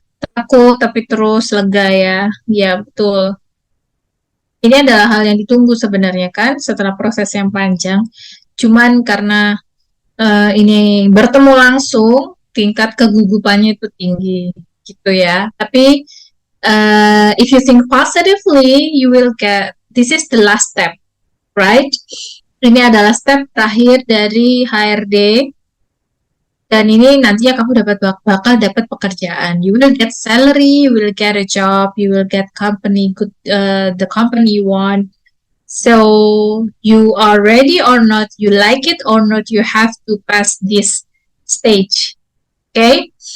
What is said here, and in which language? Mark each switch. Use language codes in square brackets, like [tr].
[id] Takut tapi terus lega ya. Ya, betul. Ini adalah hal yang ditunggu sebenarnya kan setelah proses yang panjang. Cuman karena ini bertemu langsung, tingkat kegugupannya itu tinggi gitu ya. Tapi [en] if you think positively, you will get this is the last step, right? [id] Ini adalah step terakhir dari HRD. Dan ini nantinya kamu bakal dapat pekerjaan. [en] You will get salary, you will get a job, you will get company good, the company you want. So you are ready or not, you like it or not, you have to pass this stage. Okay.